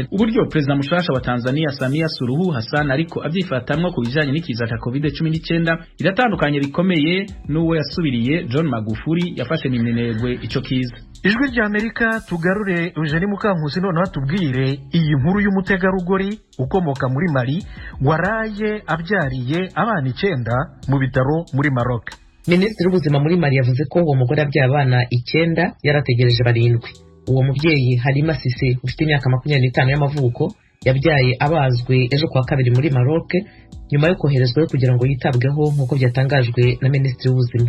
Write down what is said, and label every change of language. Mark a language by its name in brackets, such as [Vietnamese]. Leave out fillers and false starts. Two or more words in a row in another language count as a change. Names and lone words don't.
[Rundi] Uburyo Perezida Mushasha wa Tanzania Samia Suluhu Hassan ariko avyifatamwo ku bijanye n'ikiza ca COVID-19 iratandukanye bikomeye n'uwo yasubiriye John Magufuli yafashe minenegwe ico kiza. [Kinyarwanda] Ijwi rya Amerika tugarure Eugenie Mukankusi none batubwire iyi nkuru y'umutegarugori ukomoka muri Mali waraye abyariye abana 9 mu bitaro muri Maroc. Minisitiri w'ubuzima muri Mali yavuze ko uwo mugore abyaye abana 9 yarategereje 7. Uwo mubyeyi Halima Sise ufite imyaka 25 y'amavuko yabyaye abazwe ejo kwa kabiri muri Maroc nyuma yo koherezwa kugira ngo yitabweho nk'uko byatangajwe na Minisitiri w'ubuzima.